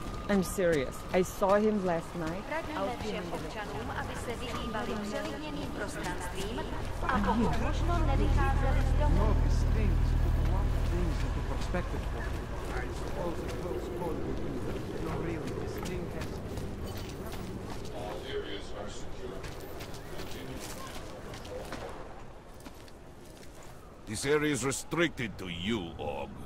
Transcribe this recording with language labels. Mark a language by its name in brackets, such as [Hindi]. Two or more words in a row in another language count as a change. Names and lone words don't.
[English] I'm serious. I saw him last night. [Czech] Radíme všem občanům, aby se vyhýbali přelidněným prostranstvím a pokud možno nevycházeli z domu. [English] No, this thing has put a lot of things into perspective for me. I suppose a close call would be. No, really, this thing has... All areas are secure. Continue. This area is restricted to you, Og.